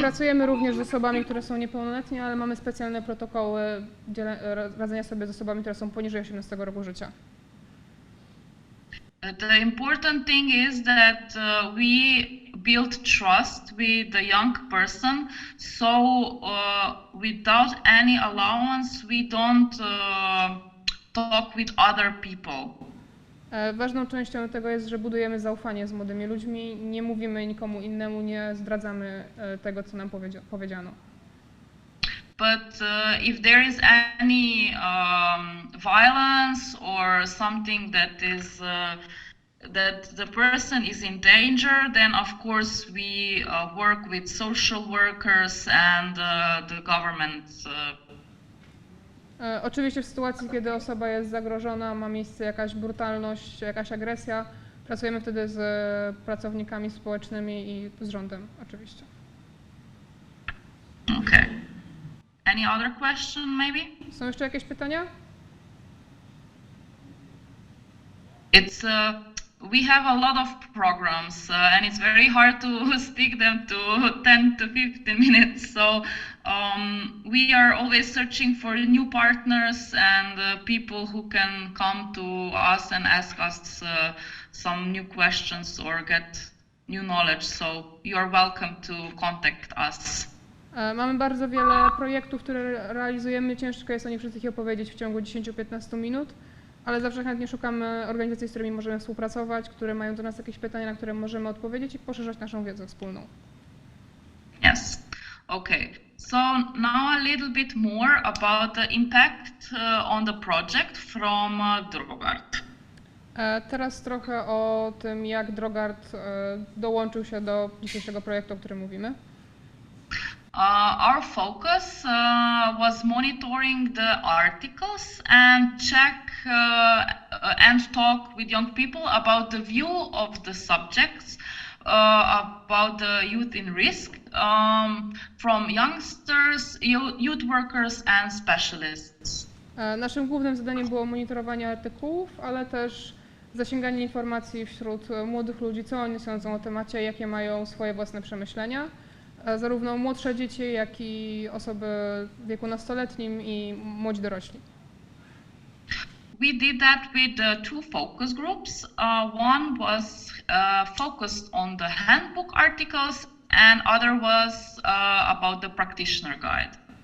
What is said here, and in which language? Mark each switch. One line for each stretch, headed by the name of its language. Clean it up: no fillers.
Polish: Pracujemy również z osobami, które są niepełnoletnie, ale mamy specjalne protokoły radzenia sobie z osobami, które są poniżej 18 roku życia.
English: The important thing is that we build trust with the young person, so without any allowance we don't talk with other people.
Polish: Ważną częścią tego jest, że budujemy zaufanie z młodymi ludźmi, nie mówimy nikomu innemu, nie zdradzamy tego, co nam powiedziano.
English: But if there is any violence or something that is that the person is in danger, then of course we work with social workers and the government.
Polish: Oczywiście w sytuacji, kiedy osoba jest zagrożona, ma miejsce jakaś brutalność, jakaś agresja, pracujemy wtedy z pracownikami społecznymi i z rządem, oczywiście.
English: Okay. Any other question, maybe?
Polish: Są jeszcze jakieś pytania?
English: It's we have a lot of programs and it's very hard to stick them to 10 to 15 minutes. So we are always searching for new partners and people who can come to us and ask us some new questions or get new knowledge. So you are welcome to contact us.
Polish: Mamy bardzo wiele projektów, które realizujemy. Ciężko jest o nich wszystkich opowiedzieć w ciągu 10-15 minut, ale zawsze chętnie szukamy organizacji, z którymi możemy współpracować, które mają do nas jakieś pytania, na które możemy odpowiedzieć i poszerzać naszą wiedzę wspólną.
English: Yes. Okay. So now a little bit more about the impact on the project from Drogart.
Polish: Teraz trochę o tym, jak Drogart dołączył się do dzisiejszego projektu, o którym mówimy.
English: Our focus was monitoring the articles and check and talk with young people about the view of the subjects, about the youth in risk, from youngsters, youth workers and specialists.
Polish: Naszym głównym zadaniem było monitorowanie artykułów, ale też zasięganie informacji wśród młodych ludzi, co oni sądzą o temacie, jakie mają swoje własne przemyślenia. Zarówno młodsze dzieci, jak i osoby w wieku nastoletnim i młodzi dorośli.
English: We did that with two focus groups. One was focused on the handbook articles and other was about the practitioner guide.